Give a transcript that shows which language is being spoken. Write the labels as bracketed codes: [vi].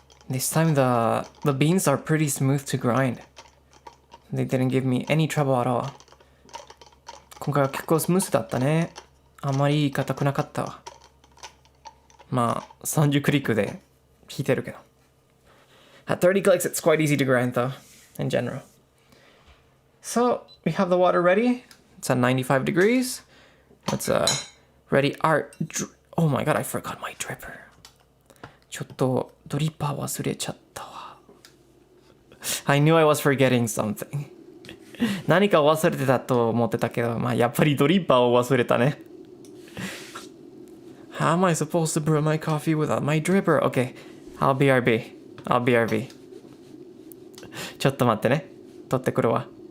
[en] This time the beans are pretty smooth to grind. They didn't give me any trouble at all. [ja] 今回は結構スムースだったね。あんまり硬くなかったわ。まあ30クリックで弾いてるけど。 [en] At 30 clicks it's quite easy to grind though, in general. So we have the water ready. It's at 95 degrees. Let's ready our... Oh my god, I forgot my dripper. [ja] ちょっとドリッパー忘れちゃったわ。 [en] I knew I was forgetting something. [ja] 何か忘れてたと思ってたけど、まあやっぱりドリッパーを忘れたね。 [en] How am I supposed to brew my coffee without my dripper? Okay, I'll BRB. I'll BRB. [ja] ちょっと待ってね。取ってくるわ。